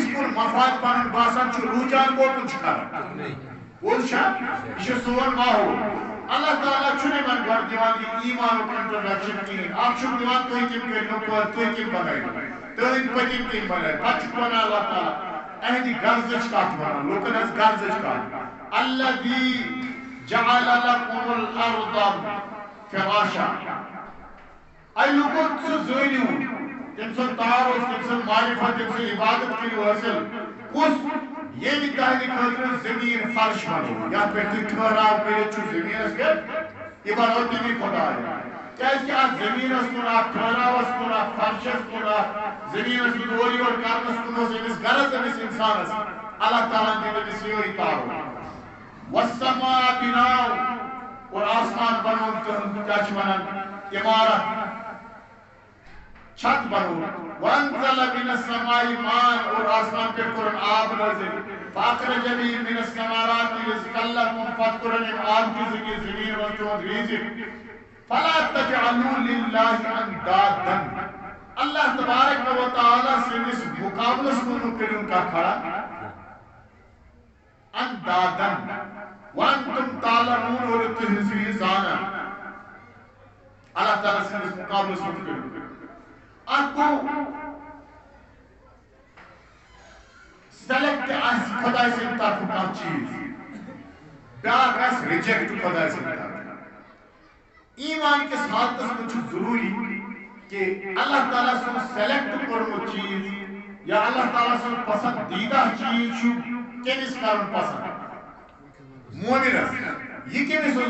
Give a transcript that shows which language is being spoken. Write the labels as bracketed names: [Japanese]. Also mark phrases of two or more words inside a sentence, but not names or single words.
[Kashmiri] کُن مفاد پنُن باسان چھُ رُجحان کوٚت چھُ کران پوٚز چھا یہِ چھُ سون ماحول اللہ تعالیٰ چھُنہٕ یِمن گۄڈٕ دِوان یہِ ایٖمانُک انٹروڈکشن کِہیٖنۍ اکھ چھُکھ دِوان تُہۍ کٔمۍ کٔرۍنو پٲدٕ تُہۍ کٔمۍ بنٲیِو تُہٕنٛدۍ پٔتِم کٔمۍ بنٲیِو پتہٕ چھُکھ ونان اللہ تعالیٰ اہندِ غرضٕچ کتھ ونان لوٗکن ہٕنٛز غرضٕچ کتھ [Arabic] الذی جعل لکم الارض [Kashmiri] فراشا اے لوٗکو ژٕ زٲنِو تٔمۍ سُنٛد تار اوس تٔمۍ سُنٛد معرفت تٔمۍ سٕنٛز عبادت کٔرِو حٲصِل کُس ییٚمہِ تہنٛدِ خٲطرٕ زٔمیٖن فرش بنوو یتھ پٮ۪ٹھ تُہۍ ٹھہراو کٔرِتھ چھِو زٔمیٖنس پٮ۪ٹھ یہِ بنوو تٔمی خۄداے کیازکہِ اتھ زٔمیٖنس کُن اتھ ٹھہراوس کُن اتھ فرشس کُن اتھ زٔمیٖنس کُن اورٕ یورٕ کرنس کُن اوس أمِس غرض أمِس انسانس اللہ تعالیٰ ہن دیُت أمِس یِہوٚے تعارُف والسماء بناو اور آسمان بنووُن تہنٛد کیٛاہ چھِ ونان عمارت چھت بنووُن [Arabic] وانزل من السماء ماء [Kashmiri] اور آسمان پٮ۪ٹھ کوٚرُن آب نٲزِل [Arabic] فاخرج به من الثمرات رزقا لكم [Kashmiri] پتہٕ کوٚرُن أمۍ آب کہِ ذٔریعہٕ زٔمیٖن منٛز تُہُنٛد رِزق [Arabic] فلا تجعلوا لله اندادا [Kashmiri] اللہ تبارک و تعالیٰ سٕنٛدِس مقابلس منٛز کٔرِو کانٛہہ کھڑا [Arabic] اندادا وانتم تعلمون [Kashmiri] اور تُہۍ ٲسِو یہِ زانان اللہ تعالیٰ سٕنٛدِس مقابلس منٛز کٔرِو اکھ گوٚو سلیکٹ آسہِ خۄداے سٕنٛدِ طرفہٕ کانٛہہ چیٖز بیٛاکھ آسہِ رِجیکٹ خۄداے سٕنٛدِ طرفہٕ ایمان کِس حالتس منٛز چھُ ضروٗری کہ اللہ تعالیٰ سُنٛد سلیکٹ کوٚرمُت چیٖز یا اللہ تعالیٰ سُنٛد پسندیدہ چیٖز چھُ کٔمِس کرُن پسنٛد مومنس یہِ کٔمِس اوس